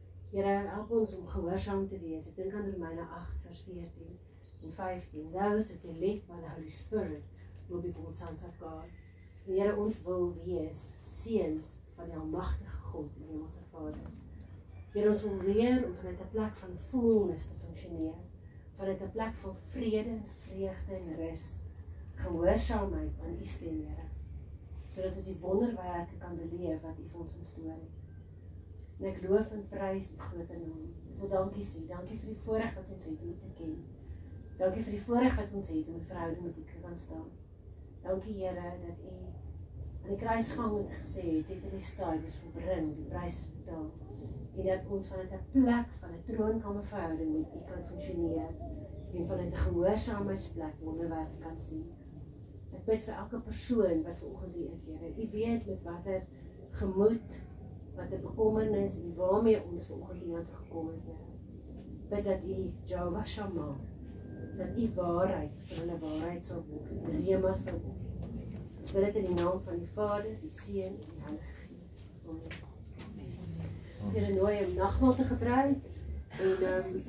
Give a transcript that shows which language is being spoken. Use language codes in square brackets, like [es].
[af] Here, help ons om gehoorsaam te wees. Ek dink aan Romeine 8 vers 14 en 15. [en] Those that are led by the Holy Spirit will be called sons of God. [af] En Here, ons wil wees seuns van die almagtige God, die Hemelse Vader. Here, ons wil leer om vanuit 'n plek van fullness te funksioneer, vanuit 'n plek van vrede, vreugde en rus, gehoorsaamheid aan U stem, Here, sodat ons die wonderwerke kan beleef wat U vir ons instoor het. En ek loof en prys U groot naam. Ek wil dankie sê, dankie vir die voorreg wat ons het om U te ken. Dankie vir die voorreg wat ons het om 'n verhouding met U te kan staan. Dankie Here dat U aan die kruisgang het gesê, tetelestai, dis volbring, die prys is betaal. En dat ons vanuit 'n plek van 'n troonkamerverhouding met U kan funksioneer en vanuit 'n gehoorsaamheidsplek wonderwerke kan sien. Ek bid vir elke persoon wat vanoggend hier is, Here. U weet met watter gemoed, watter bekommernis en waarmee ons vanoggend hier toe gekom het, Here. Bid dat U Jehovah Shammah, dat U waarheid vir hulle waarheid sal word, die rema sal word. Ons bid dit in die naam van die Vader, die Seun en die Heilige Gees. Amen. Here, nooi om nagmaal te gebruik en ook